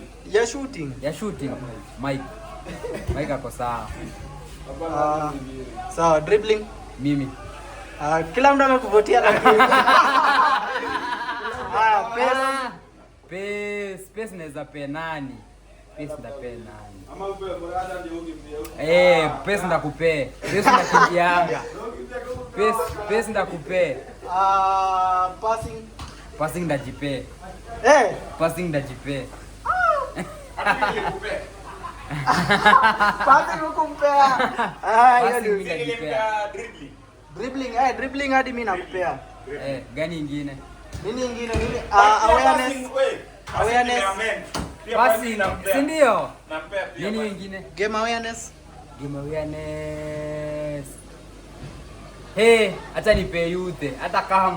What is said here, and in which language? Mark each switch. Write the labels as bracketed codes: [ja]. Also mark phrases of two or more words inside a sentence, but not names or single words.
[sw] Ya shooting. Mike ako sawa. Sawa, dribbling. Mimi. Kila mtu amekuvotia lakini. Pace naweza pe nani? Pace ndakupe. Pace ndakimbianga. Pace ndakupe. Passing ndajipe. Passing ndajipe. Passing ukumpea. Dribbling hadi mimi nakupea. Gani nyingine? Nini? Awareness. Passing, si ndio? Nini nyingine? [en] Game awareness. [sw] Acha nipe Youth, hata kama.